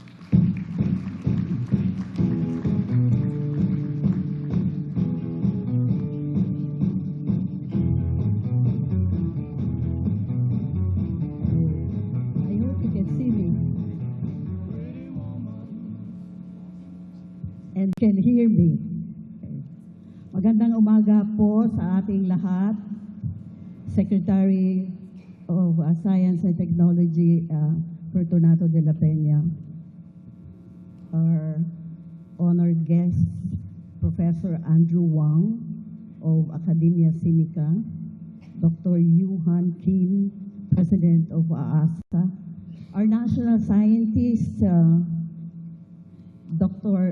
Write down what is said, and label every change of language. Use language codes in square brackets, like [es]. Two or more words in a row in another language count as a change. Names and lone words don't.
[en] I hope you can see me and can hear me. [tl] Magandang umaga po sa ating lahat. [en] Secretary of Science and Technology, Fortunato de la Peña, our honored guest, Professor Andrew Wang of Academia Sinica, Dr. Yuhan Kim, President of EDSA, our national scientist, Dr.